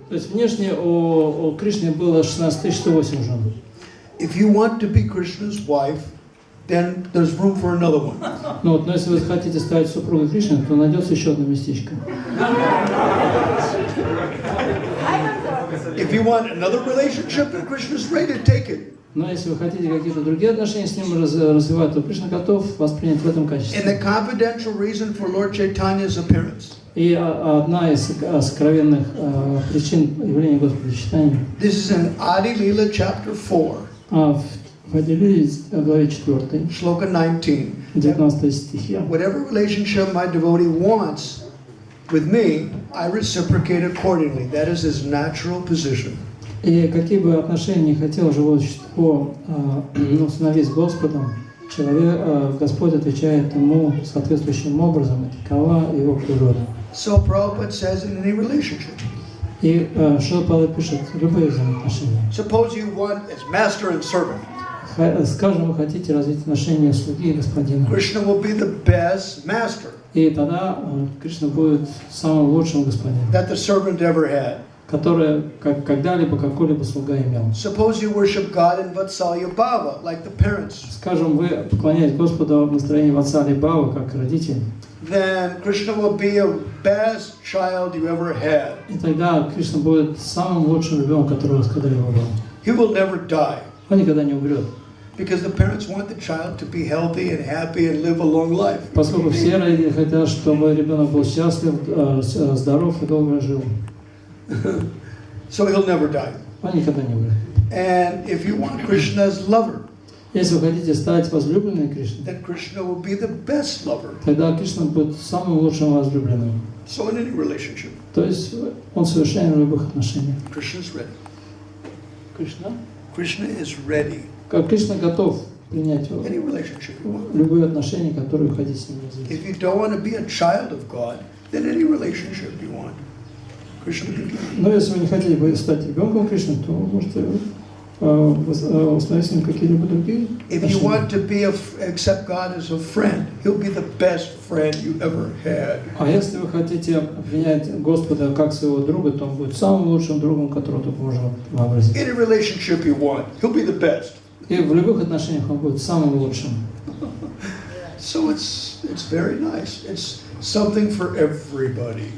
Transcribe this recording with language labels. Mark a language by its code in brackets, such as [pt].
[ru] То есть внешне у Кришны было 16 108 жен. [en] If you want to be Krishna's wife, then there's room for another one. [ru] Но если вы хотите стать супругой Кришны, то найдется еще одно местечко. [en] If you want another relationship, then Krishna's ready to take it. [ru] Но если вы хотите какие-то другие отношения с ним развивать, то Кришна готов вас принять в этом [en] And [ru] качестве. [en] the confidential reason for Lord Chaitanya's appearance. [ru] И одна из сокровенных причин явления Господа Чайтаньи. [en] This is in Adi Leela chapter 4. [ru] В Адилии, главе 4, [en] Shloka 19. [ru] 19 стихе. [en] Whatever relationship my devotee wants with me, I reciprocate accordingly. That is his natural position. [ru] И какие бы отношения не хотел живое существо установить с Господом, Господь отвечает ему соответствующим образом, и такова его природа. [en] So Prabhupada says in any relationship. [ru] И Шрила Прабхупада пишет, любые взаимоотношения. [en] Suppose you want as master and servant. [ru] Скажем, вы хотите развить отношения слуги и господина. [en] Krishna will be the best master [ru] И тогда Кришна будет самым лучшим господином, [en] that the servant ever had. [ru] который когда-либо какой-либо слуга имел. [en] Suppose you worship God in Vatsalya Bhava, like the parents. [ru] Скажем, вы поклоняетесь Господу в настроении Ватсали Бхавы, как родитель. [en] Then Krishna will be a best child you ever had. [ru] И тогда Кришна будет самым лучшим ребенком, который у вас когда-либо был. [en] He will never die [ru] Он никогда не умрет. [en] because the parents want the child to be healthy and happy and live a long life. [ru] Поскольку все родители хотят, чтобы ребенок был счастлив, здоров и долго жил. [en] So he'll never die. [ru] Он никогда не умрет. [en] And if you want Krishna's lover, [ru] Если вы хотите стать возлюбленной Кришны, [en] then Krishna will be the best lover. [ru] тогда Кришна будет самым лучшим возлюбленным. [en] So in any relationship, [ru] То есть он совершенен в любых отношениях. [en] Krishna's ready. [ru] Кришна? [en] Krishna is ready. [ru] Как Кришна готов принять [en] Any relationship you want. [ru] любые отношения, которые вы хотите с ним развить. [en] If you don't want to be a child of God, then any relationship you want. Krishna can give you. [ru] Но если вы не хотели бы стать ребенком Кришны, то вы можете установить с ним какие-либо другие [en] If you want [ru] отношения. [en] to accept God as a friend, He'll be the best friend you ever had. [ru] А если вы хотите принять Господа как своего друга, то он будет самым лучшим другом, которого только можно вообразить. [en] Any relationship you want, He'll be the best. [ru] И в любых отношениях он будет самым лучшим. [en] So it's very nice. It's something for everybody.